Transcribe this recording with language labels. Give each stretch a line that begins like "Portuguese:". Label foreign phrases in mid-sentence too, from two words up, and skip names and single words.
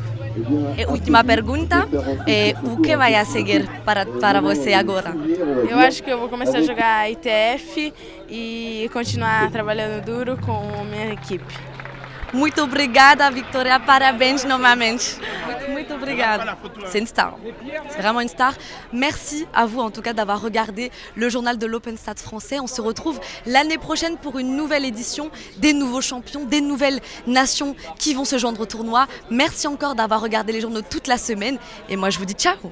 Portuguese: E última pergunta, o que vai a seguir para você agora? Eu acho que eu vou começar a jogar ITF e continuar trabalhando duro com a minha equipe. Muito obrigada, Victoria. Parabéns novamente. Muito obrigada.
French: C'est une star. C'est vraiment une star. Merci à vous, en tout cas, d'avoir regardé le journal de l'Open Stade français. On se retrouve l'année prochaine pour une nouvelle édition, des nouveaux champions, des nouvelles nations qui vont se joindre au tournoi. Merci encore d'avoir regardé les journaux toute la semaine. Et moi, je vous dis ciao.